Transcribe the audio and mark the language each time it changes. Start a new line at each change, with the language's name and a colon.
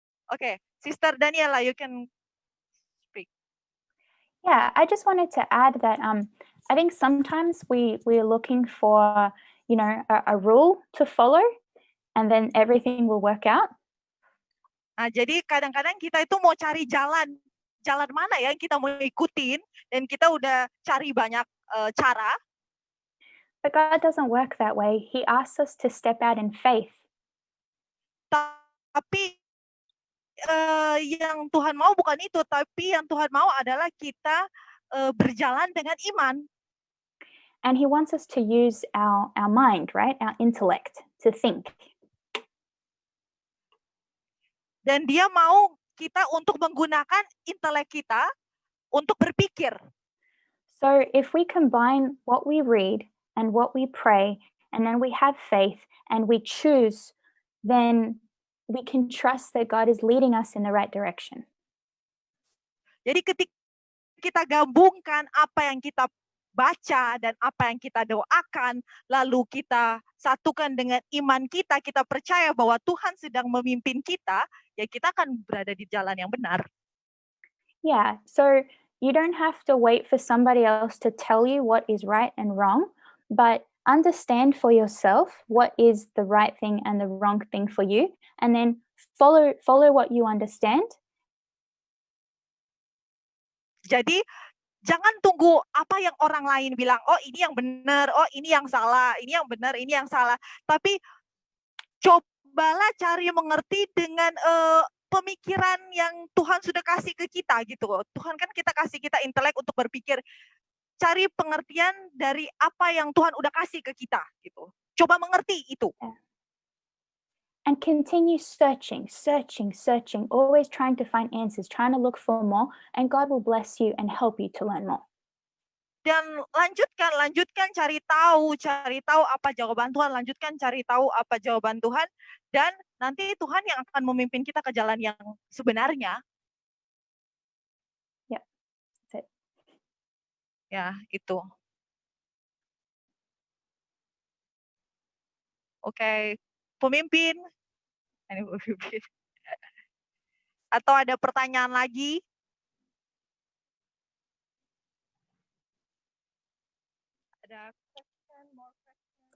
English: Okay, Sister Daniela, you can speak. Yeah, I just wanted to add that I think sometimes we're looking for, a rule to follow, and then everything will work out.
Indonesian: Nah, jadi kadang-kadang kita itu mau cari jalan mana ya yang kita mau ikutin, dan kita udah cari banyak cara.
English: But God doesn't work that way. He asks us to step out in faith.
Indonesian: Tapi yang Tuhan mau bukan itu, tapi yang Tuhan mau adalah kita berjalan dengan iman.
English: And He wants us to use our mind, right? Our intellect to think.
Indonesian: Dan Dia mau kita untuk menggunakan intelek kita untuk berpikir.
English: So if we combine what we read and what we pray, and then we have faith and we choose, then we can trust that God is leading us in the right direction.
Indonesian: Jadi ketika kita gabungkan apa yang kita baca dan apa yang kita doakan, lalu kita satukan dengan iman kita, kita percaya bahwa Tuhan sedang memimpin kita, ya kita akan berada di jalan yang benar.
English: Yeah, so you don't have to wait for somebody else to tell you what is right and wrong, but understand for yourself what is the right thing and the wrong thing for you, and then follow what you understand.
Indonesian: Jadi jangan tunggu apa yang orang lain bilang, oh ini yang benar, oh ini yang salah, ini yang benar, ini yang salah. Tapi cobalah cari mengerti dengan pemikiran yang Tuhan sudah kasih ke kita gitu. Tuhan kan kasih kita intelek untuk berpikir. Cari pengertian dari apa yang Tuhan udah kasih ke kita gitu. Coba mengerti itu.
English: and continue searching, always trying to find answers, trying to look for more, and God will bless you and help you to learn more.
Indonesian: Dan lanjutkan cari tahu apa jawaban Tuhan, lanjutkan cari tahu apa jawaban Tuhan, dan nanti Tuhan yang akan memimpin kita ke jalan yang sebenarnya.
English: Yeah, that's it.
Indonesian: Ya, itu. Oke, pemimpin. Ini pemimpin. Atau ada pertanyaan lagi?
English: Ada question, more question?